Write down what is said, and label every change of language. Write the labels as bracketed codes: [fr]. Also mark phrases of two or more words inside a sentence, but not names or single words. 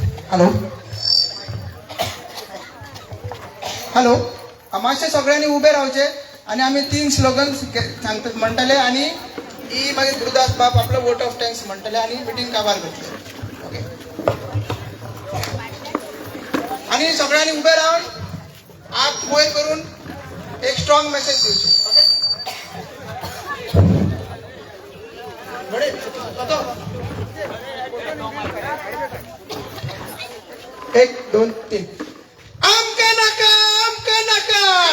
[kok] हॅलो हॅलो मातशे सगळ्यांनी उभे रावचे आणि आम्ही 3 स्लोगन सांगतात म्हणटले आणि ही मागीर गुरुदास बाब आपलं [en] vote of thanks [kok] म्हणटले आणि मिटींग काबार करतले ओके आणि सगळ्यांनी उभे राहून हात वयर करून एक [en] strong message [kok] दिवचे ओके 1 2 3 आमका नका आमका नका